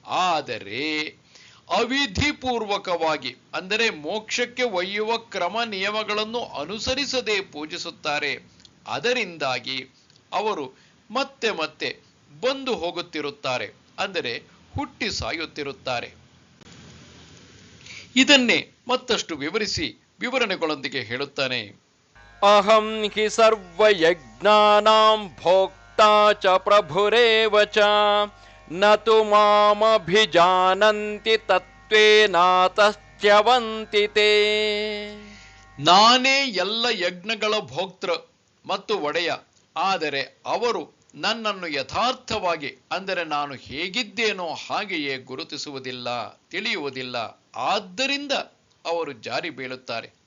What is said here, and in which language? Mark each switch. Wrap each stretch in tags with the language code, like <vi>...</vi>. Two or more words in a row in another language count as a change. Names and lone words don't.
<kn>ಆದರೆ ಅವಿಧಿಪೂರ್ವಕವಾಗಿ, ಅಂದರೆ ಮೋಕ್ಷಕ್ಕೆ ಒಯ್ಯುವ ಕ್ರಮ ನಿಯಮಗಳನ್ನು ಅನುಸರಿಸದೆ ಪೂಜಿಸುತ್ತಾರೆ. ಅದರಿಂದಾಗಿ ಅವರು ಮತ್ತೆ ಮತ್ತೆ ಬಂದು ಹೋಗುತ್ತಿರುತ್ತಾರೆ, ಅಂದರೆ ಹುಟ್ಟಿ ಸಾಯುತ್ತಿರುತ್ತಾರೆ. ಇದನ್ನೇ ಮತ್ತಷ್ಟು ವಿವರಿಸಿ ವಿವರಣೆಗಳೊಂದಿಗೆ ಹೇಳುತ್ತಾನೆ.</kn> <sa>ಅಹಂ ಹಿ ಸರ್ವಯಜ್ಞಾನಾಂ ಭೋಕ್ತಾ ಚ ಪ್ರಭುರೇವ ಚ ನ ತು ಮಾಮಭಿಜಾನಂತಿ ತತ್ವೇನಾತಶ್ಚ್ಯವಂತಿ ತೇ.</sa> <kn>ನಾನೇ ಎಲ್ಲ ಯಜ್ಞಗಳ ಭೋಕ್ತೃ ಮತ್ತು ಒಡೆಯ, ಆದರೆ ಅವರು ನನ್ನನ್ನು ಯಥಾರ್ಥವಾಗಿ, ಅಂದರೆ ನಾನು ಹೇಗಿದ್ದೇನೋ ಹಾಗೆಯೇ ಗುರುತಿಸುವುದಿಲ್ಲ, ತಿಳಿಯುವುದಿಲ್ಲ. ಆದ್ದರಿಂದ ಅವರು ಜಾರಿ ಬೀಳುತ್ತಾರೆ.</kn>